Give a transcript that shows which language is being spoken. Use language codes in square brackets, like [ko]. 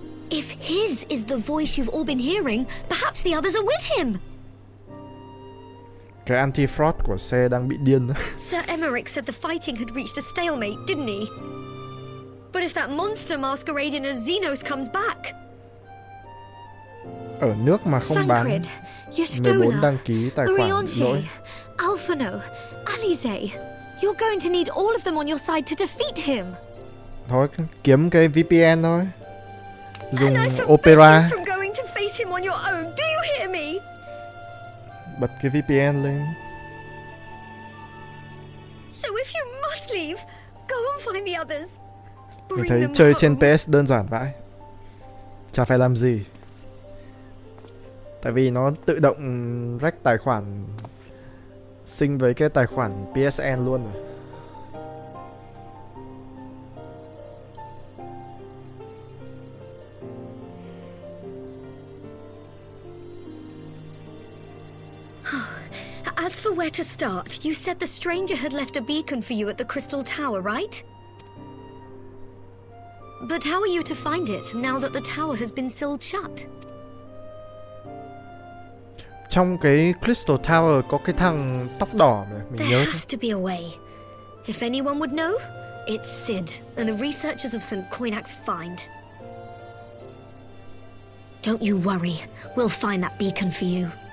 [en] If his is the voice you've all been hearing, perhaps the others are with him. [vi] Cái anti-fraud của xe đang bị điên. [en] Sir Emmerich said the fighting had reached a stalemate, didn't he? But if that monster masquerading as Xenos comes back... [vi] Ở nước mà không bán 14 đăng ký tài khoản lỗi. [en] Alphano, Alize, you're going to need all of them on your side to defeat him. [vi] Thôi kiếm cái VPN thôi. Dùng Opera. [en] From going to face him on your own. Do you hear me? [vi] Bật cái VPN lên. [en] So if you must leave, go and find the others. [vi] Mình thấy chơi trên PS đơn giản vãi. Chả phải làm gì. Tại vì nó tự động rách tài khoản sync với cái tài khoản PSN luôn rồi. [en] As for where to start, you said the stranger had left a beacon for you at the Crystal Tower, right? But how are you to find it now that the tower has been sealed shut? [vi] Trong cái Crystal Tower có cái thằng tóc đỏ mà mình nhớ. [en] There has to be a way. If anyone would know, it's Sid and the researchers of St. Coinac's find. Don't you worry, we'll find that beacon for you.